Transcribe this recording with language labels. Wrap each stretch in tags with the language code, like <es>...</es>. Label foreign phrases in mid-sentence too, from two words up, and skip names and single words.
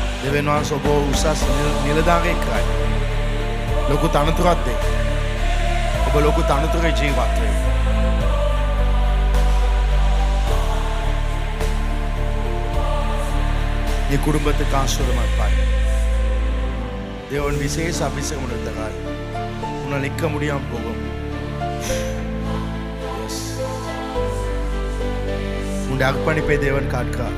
<si>දෙවියන් වහන්සේ ඔබ උසස් නිලධාරියෙක් කරයි. ලොකු තනතුරක් දෙයි. ඔබ ලොකු තනතුරේ ජීවත් වෙයි.</si> <ta>நீ குடும்பத்துக்கு ஆசீர்வாதமாய் தேவன் விசேஷ அபிஷேகம் கொடுத்தார். உன்னால் நிற்க முடியாம போகும். உன் அர்ப்பணிப்பை தேவன் காட்கிறார்.</ta>